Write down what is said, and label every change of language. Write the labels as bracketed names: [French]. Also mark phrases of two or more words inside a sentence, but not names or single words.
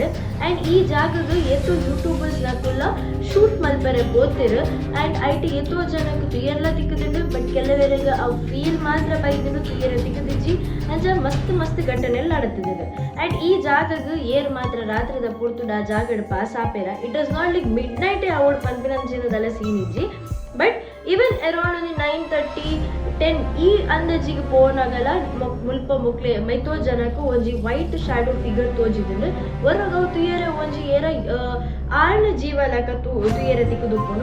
[Tulu] ಆ್ಯಂಡ್ ಈ ಜಾಗಗೆ ಎತ್ತೋ ಯೂಟ್ಯೂಬರ್ಸ್ ನಕ್ಕುಲ್ಲ ಶೂಟ್ ಮಲ್ಪರೆ ಬೋತಿರು. [English] and IT [Tulu] ಎತ್ತೋ ಜನಕ್ಕೆ ತುಯರ್ಲ ತಿಕ್ಕದಿಂಡು ಬಟ್ ಕೆಲವರಿಗೆ ಅವು ಫೀಲ್ ಮಾತ್ರ ಬೈದಿದ್ದು ತುಯರ ತಿಕ್ಕದಿಜ್ಜಿ ಅಂಚ ಮಸ್ತ್ ಘಟನೆಗಳು ನಡತಿದ್ರು. ಆ್ಯಂಡ್ ಈ ಜಾಗಗೆ ಏರ್ ಮಾತ್ರ ರಾತ್ರಿದ ಪೂರ್ತುಡು ಆ ಜಾಗಡ್ ಪಾಸ್ ಆಪೇರ. [English] it was not like midnight [Tulu] ಅವಡ್ ಪಂಪಿನಂಚಿನದೆಲ್ಲ ಸೀನ್ ಇಜ್ಜಿ. [English] but even around [Tulu] ಒಂದು 9:30 10 ಈ ಅಂದಾಜಿಗೆ ಪೋನಾಗಲ್ಲ ಮುಲ್ಪ ಮುಕ್ಲೆ ಮೈತೋ ಜನಕ್ಕೂ ಒಂಜಿ [English] white shadow figure [Tulu] ತೋಜಿದ್ರು. ಹೊರಗ ಅವು ತುಯರ ಒಂಜಿ ಏರ ಆಳ್ನ ಜೀವ ಲೆಕ್ಕ ತುಯರ ತಿಕ್ಕುದುಪ್ಪುಂಡು.